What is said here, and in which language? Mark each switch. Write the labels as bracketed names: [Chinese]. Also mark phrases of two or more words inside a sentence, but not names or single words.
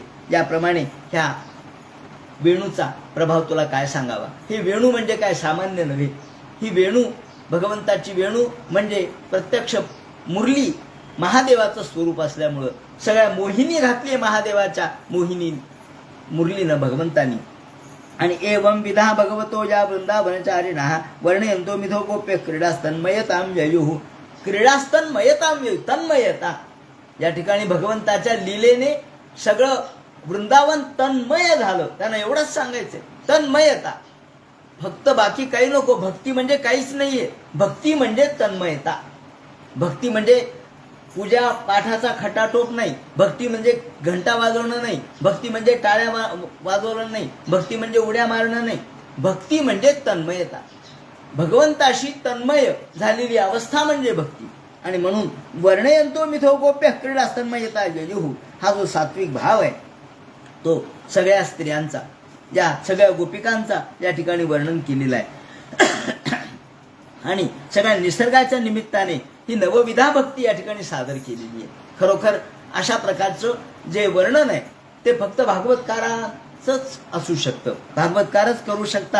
[Marathi] याप्रमाणे ह्या वेणूचा प्रभाव तुला काय सांगावा. हे वेणू म्हणजे काय सामान्य नव्हे. ही वेणू, भगवंताची वेणू म्हणजे प्रत्यक्ष मुरली, महादेवाचं स्वरूप असल्यामुळं सगळ्या मोहिनी घातली महादेवाच्या मोहिनी मुरलीनं भगवंतानी. [Sanskrit] आणि एवं विधा भगवतो या वृंदावनचारिणः वर्णयंतो मिथो गोप्य क्रीडास्तन्मयतां ययुः. क्रीडास्तन्मयतां ययुः, तन्मयता. [Marathi] या ठिकाणी भगवंताच्या लीलेने सगळं वृंदावन तन्मय झालं. त्यांना एवढंच सांगायचंय, तन्मयता. फक्त बाकी काही नको. भक्ती म्हणजे काहीच नाहीये. भक्ती म्हणजे तन्मयता. भक्ती म्हणजे पूजा पाठाचा खटाटोप नाही. भक्ती म्हणजे घंटा वाजवणं नाही. भक्ती म्हणजे टाळ्या वाजवणं नाही. भक्ती म्हणजे उड्या मारणं नाही. भक्ती म्हणजे तन्मयता. भगवंताशी तन्मय झालेली अवस्था म्हणजे भक्ती. आणि म्हणून [Sanskrit] वर्णयंतो मिथो गोप्य क्रीडास्तन्मयता ययुः, [Marathi] हा जो सात्विक भाव आहे तो सगळ्या स्त्रियांचा, या सगळ्या गोपिकांचा या ठिकाणी वर्णन केलेलं आहे. आणि सगळ्या निसर्गाच्या निमित्ताने ही नवविधा भक्ती या ठिकाणी सादर केलेली आहे. खरोखर अशा प्रकारचं जे वर्णन आहे ते फक्त भागवतकाराचंच असू शकतं, भागवतकारच करू शकतात.